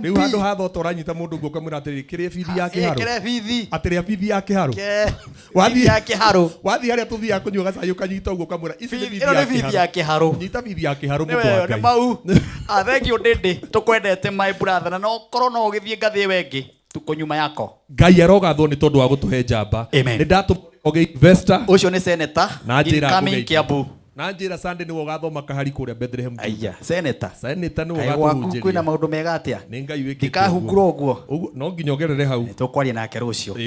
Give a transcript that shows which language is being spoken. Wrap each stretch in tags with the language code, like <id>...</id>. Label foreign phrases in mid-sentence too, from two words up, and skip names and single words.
<ki>Rĩu handũ ha thota ũranyita mũndũ guo kamwĩra atĩrĩrĩ kĩrĩa bithi ya Kĩharũ. Kĩrĩa bithi. Atĩrĩa bithi ya Kĩharũ. Wathiĩ ya Kĩharũ. Wathiĩ harĩa tũthiaga kũnyua gacai ũkanyita ũguo kamwĩra ici nĩ bithi ya Kĩharũ. Nyita bithi ya Kĩharũ mũndũ wa Ngai. Nĩ mau.</ki> <en>Thank you</en> <ki>Ndĩndĩ. Tũkwendete</ki> <en>my brother</en> <ki>na no korwo no ũgĩthiĩ ngathĩ wengĩ.</ki> <sw>Tuko nyuma yako.</sw> <ki>Ngai arogathwo nĩ tondũ wa gũtũhe njamba. Nĩ ndatũmũge investor. Ũcio nĩ senator. Na njĩra incoming Kiambu. Na njĩra Sunday nĩwe ũgathoma kahari kũrĩa Bethlehem. Aya, senator. Senator nĩwe ũgatũhunjĩria. Kwĩna maũndũ mega atĩa? Nĩ Ngai wĩkĩte. Ndikahungura ũguo. No nginya ongerere hau. Tũkwaria nake rũciũ.</ki>